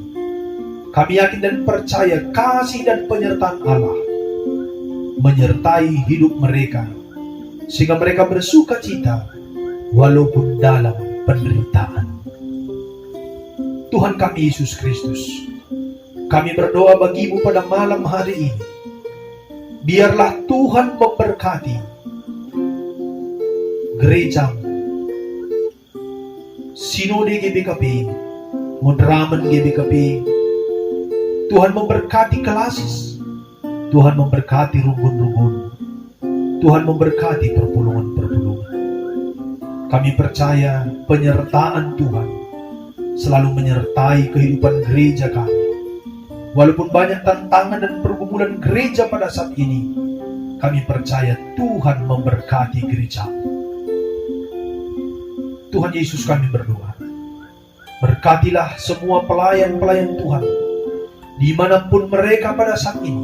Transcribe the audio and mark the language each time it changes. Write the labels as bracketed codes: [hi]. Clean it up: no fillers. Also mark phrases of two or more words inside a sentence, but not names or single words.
[id] Kami yakin dan percaya kasih dan penyertaan Allah menyertai hidup mereka, sehingga mereka bersuka cita walaupun dalam penderitaan. Tuhan kami Yesus Kristus, kami berdoa bagi-Mu pada malam hari ini. Biarlah Tuhan memberkati gereja-Mu, sinode GBKP, Mudraman GBKP. Tuhan memberkati Kelasis, Tuhan memberkati rumpun-rumpun, Tuhan memberkati perpulungan-perpulungan. Kami percaya penyertaan Tuhan selalu menyertai kehidupan gereja kami. Walaupun banyak tantangan dan pergumulan gereja pada saat ini, kami percaya Tuhan memberkati gereja. Tuhan Yesus, kami berdoa, berkatilah semua pelayan-pelayan Tuhan, dimanapun mereka pada saat ini.